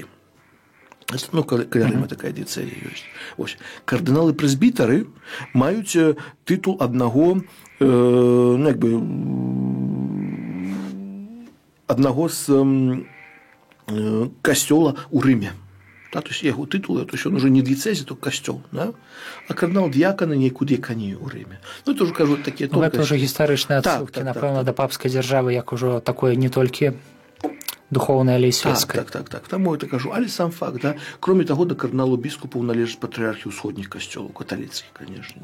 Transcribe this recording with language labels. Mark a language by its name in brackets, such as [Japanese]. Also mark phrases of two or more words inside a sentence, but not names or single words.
[Belarusian] Каля Рыма такая дыяцэзія ёсць. Ось. Кардыналы-прэзбітары маюць тытул аднаго, аднаго з касцёла ў Рыме. [Russian] То есть [Belarusian] яго тытул, [Russian] то есть он уже не дыяцэзія, то касцёл. [Belarusian] А кардынал-дыяканы нейкую дыяканію ў Рыме. [Russian] Это уже, [Belarusian] кажу, такія тонкасці. Гэта ўжо гістарычныя адсылкі, напэўна, да папскай дзяржавы, як ужо такое не толькі духовное, але і светское. Так. Таму это кажу. Але сам факт, кроме таго, да кардыналу-біскупаў належаць патрыархі ўсходніх касцёлаў, каталіцкіх, конечно.